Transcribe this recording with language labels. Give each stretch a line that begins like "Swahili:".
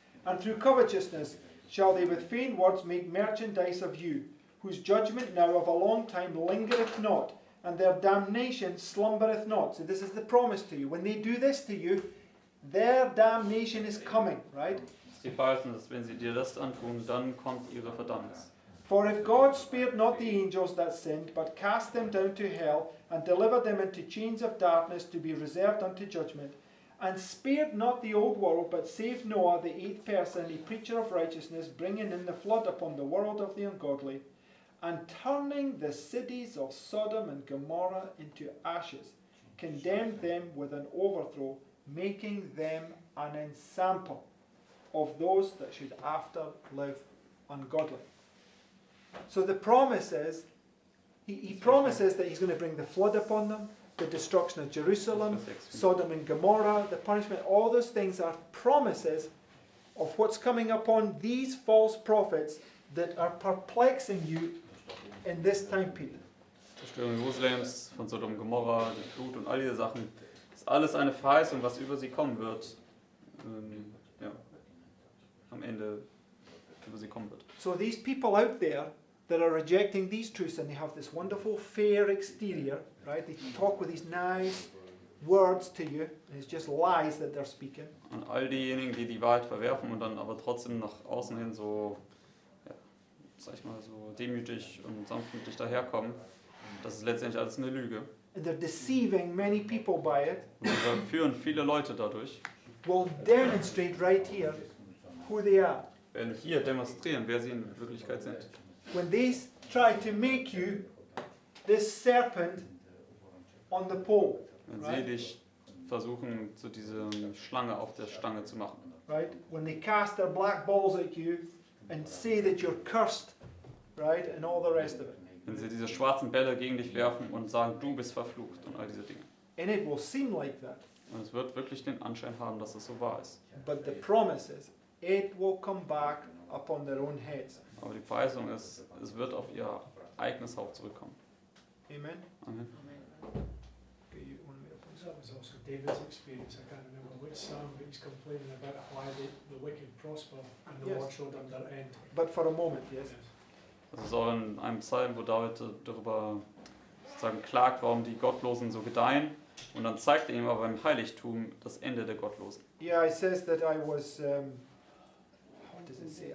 English: And through covetousness shall they with feigned words make merchandise of you, whose judgment now of a long time lingereth not, and their damnation slumbereth not. So this is the promise to you. When they do this to you, their damnation is coming, right?
German: Das ist die Verheißung, dass wenn sie dir das antun, dann kommt ihre Verdammnis.
English: For if God spared not the angels that sinned, but cast them down to hell, and delivered them into chains of darkness to be reserved unto judgment, and spared not the old world, but saved Noah, the eighth person, a preacher of righteousness, bringing in the flood upon the world of the ungodly, and turning the cities of Sodom and Gomorrah into ashes, condemned them with an overthrow, making them an ensample of those that should after live ungodly. So the promise is, he promises that he's going to bring the flood upon them, the destruction of Jerusalem, Sodom and Gomorrah, the punishment. All those things are promises of what's coming upon these false prophets that are perplexing you in this time period.
German: Zerstörung Jerusalems, von Sodom und Gomorrah, die Flut und all diese Sachen. Das ist alles eine Verheißung, was über sie kommen wird. ja, am Ende über sie kommen wird.
English: So these people out there that are rejecting these truths and they have this wonderful fair exterior, right? They talk with these nice words to you, and it's just lies that they're speaking.
German: Und all diejenigen, die die Wahrheit verwerfen und dann aber trotzdem nach außen hin so, ja, sag ich mal, so demütig und sanftmütig daherkommen, das ist letztendlich alles eine Lüge.
English: And they're deceiving many people by it.
German: Und wir führen viele Leute dadurch.
English: Will demonstrate right here who they are.
German: Werden hier demonstrieren, wer sie in Wirklichkeit sind.
English: When they try to make you this serpent on the pole,
German: Wenn sie
English: right?
German: dich versuchen, zu dieser Schlange auf der Stange zu machen.
English: Right? When they cast their black balls at you and say that you're cursed, right? And all the rest of it.
German: Wenn sie diese schwarzen Bälle gegen dich werfen und sagen, du bist verflucht und all diese Dinge.
English: And it will seem like that.
German: Und es wird wirklich den Anschein haben, dass es so wahr ist.
English: But the promise is, it will come back upon their own heads.
German: Aber die Verheißung ist, es wird auf ihr eigenes Haupt zurückkommen.
English: Amen? Amen. Okay, you want me to put That was also David's experience. I can't remember which psalm, but he's complaining about why the wicked prosper and the Yes. Lord showed them their end. But for a moment, yes.
German: Das ist auch in einem Psalm, wo David darüber sozusagen klagt, warum die Gottlosen so gedeihen. Und dann zeigt er ihm aber im Heiligtum das Ende der Gottlosen.
English: Yeah, it says that I was, what does it say?